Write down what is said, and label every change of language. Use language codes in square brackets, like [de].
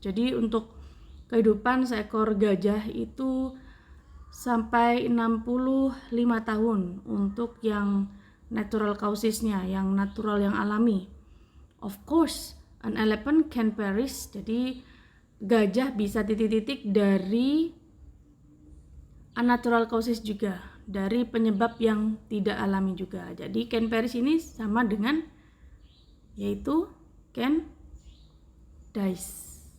[id] Jadi untuk kehidupan seekor gajah itu sampai 65 tahun untuk yang natural causesnya, yang natural, yang alami. [en] Of course, an elephant can perish. [id] Jadi gajah bisa titik-titik dari unnatural causes juga, dari penyebab yang tidak alami juga. Jadi can perish ini sama dengan yaitu can dies.